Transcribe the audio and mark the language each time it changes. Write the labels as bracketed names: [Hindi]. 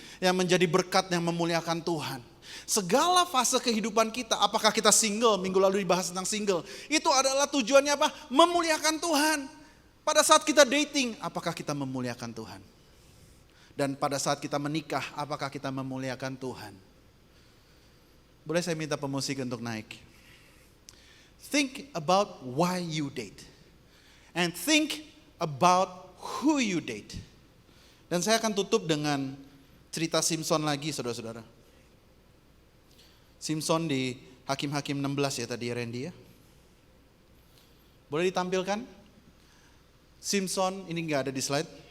[Indonesian] Yang menjadi berkat yang memuliakan Tuhan. Segala fase kehidupan kita, apakah kita single, minggu lalu dibahas tentang single. Itu adalah tujuannya apa? Memuliakan Tuhan. Pada saat kita dating, apakah kita memuliakan Tuhan? Dan pada saat kita menikah, apakah kita memuliakan Tuhan? Boleh saya minta pemusik untuk naik? [English] Think about why you date. And think about who you date. [Indonesian] Dan saya akan tutup dengan cerita Simpson lagi, saudara-saudara. Simpson di Hakim-Hakim 16 ya tadi ya Randy ya. Boleh ditampilkan? Simpson, ini enggak ada di slide.